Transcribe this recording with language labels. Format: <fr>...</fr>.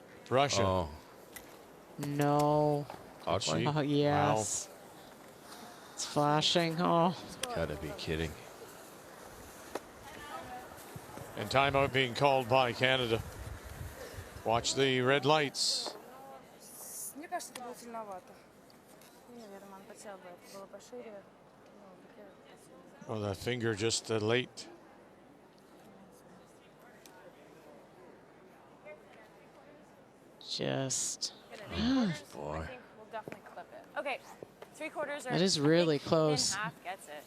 <en>Russia. Oh, No. Ouchie. Oh, yes. It's flashing. Oh. gotta be kidding. And timeout being called by Canada. Watch the red lights.</en> <ru>Мне кажется, это было сильновато. Наверное, он хотел бы, это было пошире.</ru> <en>Oh, that finger just late. Just. Boy. We'll definitely clip it. Okay, 3/4 That is really close. Half gets it.</en>